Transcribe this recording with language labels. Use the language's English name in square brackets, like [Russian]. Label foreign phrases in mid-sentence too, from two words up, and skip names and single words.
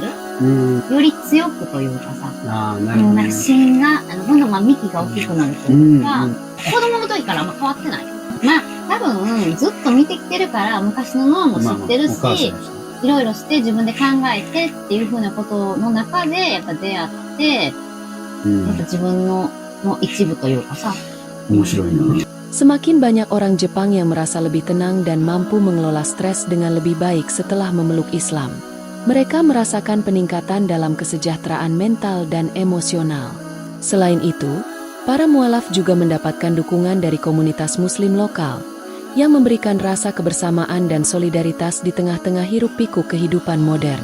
[Japanese] より強くというかさ、なんか芯がどんどん幹が大きくなるというか、子供の時からあんま変わってない。多分ずっと見てきてるから昔のノアも知ってるし、いろいろして自分で考えてっていう風なことの中でやっぱ出会って、やっぱ自分の一部というかさ。面白いな。 [Indonesian] Semakin banyak orang Jepang yang merasa lebih tenang dan mampu mengelola stres dengan lebih baik setelah memeluk Islam. Mereka merasakan peningkatan dalam kesejahteraan mental dan emosional. Selain itu, para mualaf juga mendapatkan dukungan dari komunitas muslim lokal yang memberikan rasa kebersamaan dan solidaritas di tengah-tengah hiruk-pikuk kehidupan modern.